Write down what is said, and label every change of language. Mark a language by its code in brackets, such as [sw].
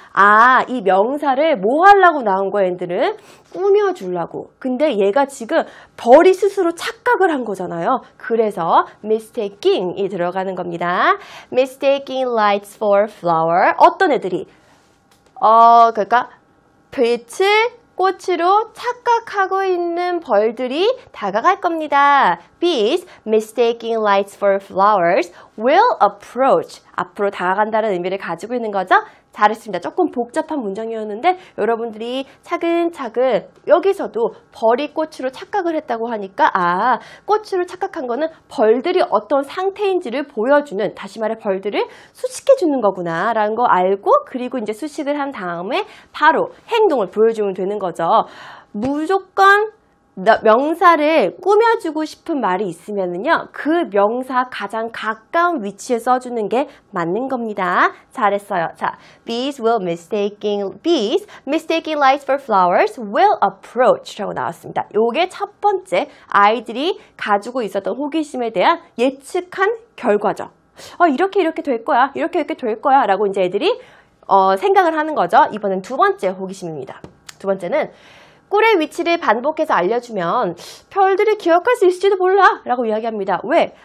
[ko] 아, 이 명사를 뭐 하려고 나온 거야, 얘들은? 꾸며주려고. 근데 얘가 지금 벌이 스스로 착각을 한 거잖아요. 그래서 mistaking이 들어가는 겁니다. [en] mistaking lights for flower. [ko] 어떤 애들이? 그러니까 빛을 꽃으로 착각하고 있는 벌들이 다가갈 겁니다. [en] Bees mistaking lights for flowers will approach. [ko] 앞으로 다가간다는 의미를 가지고 있는 거죠. 잘했습니다. 조금 복잡한 문장이었는데 여러분들이 차근차근 여기서도 벌이 꽃으로 착각을 했다고 하니까 아, 꽃으로 착각한 거는 벌들이 어떤 상태인지를 보여주는, 다시 말해 벌들을 수식해주는 거구나 라는 거 알고 그리고 이제 수식을 한 다음에 바로 행동을 보여주면 되는 거죠. 무조건 명사를 꾸며주고 싶은 말이 있으면은요, 그 명사 가장 가까운 위치에 써주는 게 맞는 겁니다. 잘했어요. 자, bees mistaking lights for flowers will approach 라고 나왔습니다. 요게 첫 번째 아이들이 가지고 있었던 호기심에 대한 예측한 결과죠. 이렇게 될 거야. 이렇게 될 거야. 라고 이제 애들이 생각을 하는 거죠. 이번엔 두 번째 호기심입니다. 두 번째는 꿀의 위치를 반복해서 알려주면 별들이 기억할 수 있을지도 몰라 라고 이야기합니다. 왜?